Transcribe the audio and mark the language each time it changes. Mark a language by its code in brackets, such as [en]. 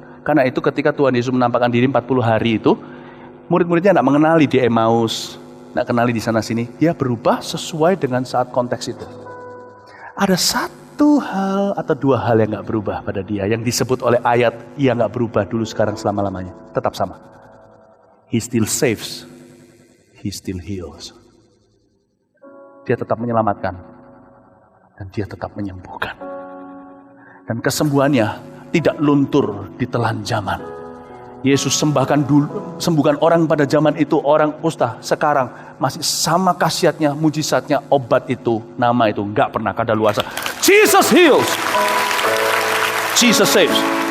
[id] Karena itu ketika Tuhan Yesus menampakkan diri 40 hari itu, murid-muridnya tidak mengenali di Emmaus, tidak kenali di sana-sini. Dia berubah sesuai dengan saat konteks itu. Ada satu hal atau dua hal yang gak berubah pada dia, yang disebut oleh ayat, ia gak berubah dulu, sekarang, selama-lamanya. Tetap sama. [en] He still saves, He still heals. [id] Dia tetap menyelamatkan, dan dia tetap menyembuhkan. Dan kesembuhannya tidak luntur di telan zaman. Yesus sembuhkan orang pada zaman itu, orang kusta. Sekarang masih sama khasiatnya, mujizatnya, obat itu, nama itu nggak pernah kadaluarsa. [en] Jesus heals, Jesus saves.